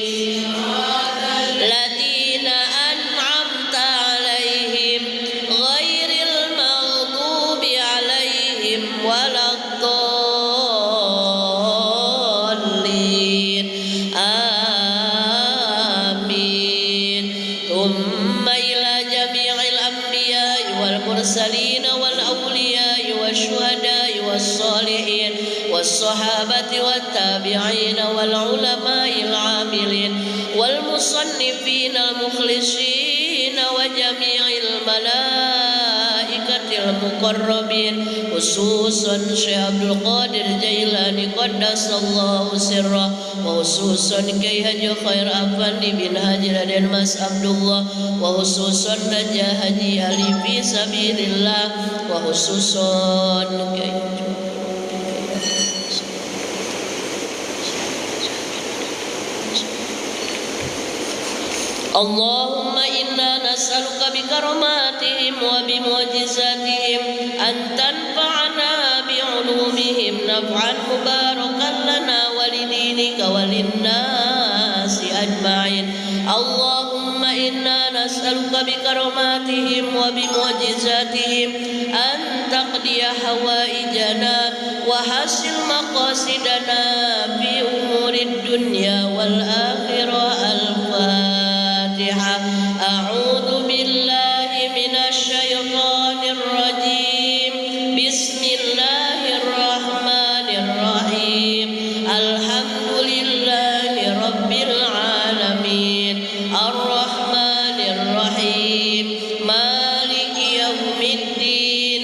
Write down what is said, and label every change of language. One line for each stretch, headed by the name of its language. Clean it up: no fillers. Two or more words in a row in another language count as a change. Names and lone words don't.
Arabic: الذين أنعمت عليهم غير المغضوب عليهم ولا الضالين. Amin. ثم إلى جميع الأنبياء والمرسلين والأولياء والشهداء والصالحين والصحابة والتابعين والعلماء العاملين والمصنفين المخلصين وجميع الملائكة المقربين خصوصا Syekh Abdul Qadir Jailani قدس الله سره وخصوصا Kyai Haji Khair Afandi bin Haji Raden Mas Abdullah وخصوصا Najah Haji Ali في سبيل الله وخصوصا اللهم إنا نسألك بكراماتهم وبمعجزاتهم أن تنفعنا بعلومهم نفعا مباركا لنا ولدينك وللناس أجمعين. اللهم إنا نسألك بكراماتهم وبمعجزاتهم أن تقضي حوائجنا وحصول مقاصدنا في أمور الدنيا والآخرة. Al-Fatihah. أعوذ بالله من الشيطان الرجيم. بسم الله الرحمن الرحيم. الحمد لله رب العالمين. الرحمن الرحيم مالك يوم الدين.